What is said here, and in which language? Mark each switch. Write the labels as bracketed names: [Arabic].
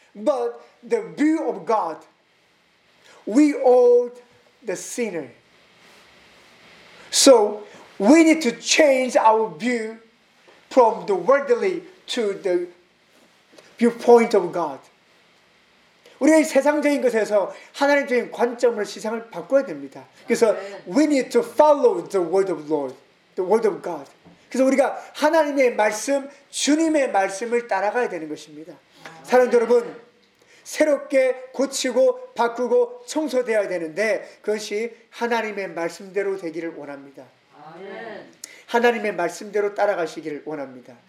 [English] But the view of God, we all the sinner. So we need to change our view from the worldly to the viewpoint of God. [Korean] 우리의 세상적인 것에서 하나님적인 관점을 시상을 바꿔야 됩니다. 그래서 [English] we need to follow the word of Lord, the word of God. [Korean] 그래서 우리가 하나님의 말씀, 주님의 말씀을 따라가야 되는 것입니다. 사랑하는 여러분, 새롭게 고치고 바꾸고 청소되어야 되는데 그것이 하나님의 말씀대로 되기를 원합니다. 하나님의 말씀대로 따라가시기를 원합니다.